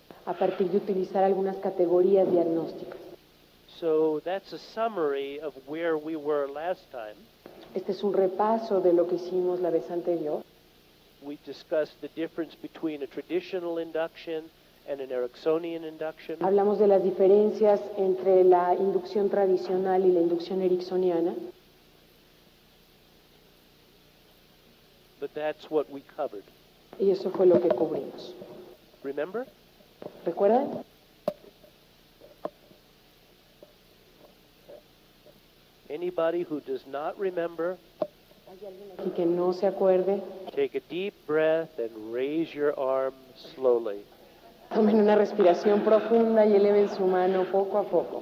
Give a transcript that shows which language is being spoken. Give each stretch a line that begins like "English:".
Spanish: A partir de utilizar algunas categorías diagnósticas.
English: So that's a summary of where we were last time.
Spanish: Este es un repaso de lo que hicimos la vez anterior.
English: We discussed the difference between a traditional induction and an Ericksonian induction.
Spanish: Hablamos de las diferencias entre la inducción tradicional y la inducción ericksoniana.
English: But that's what we covered.
Spanish: Y eso fue lo que cubrimos.
English: Remember?
Spanish: ¿Recuerdan?
English: Anybody who does not remember,
Spanish: ¿Hay alguien aquí que no se acuerde?
English: take a deep breath and raise your arm slowly.
Spanish: Tomen una respiración profunda y eleven su mano poco a poco.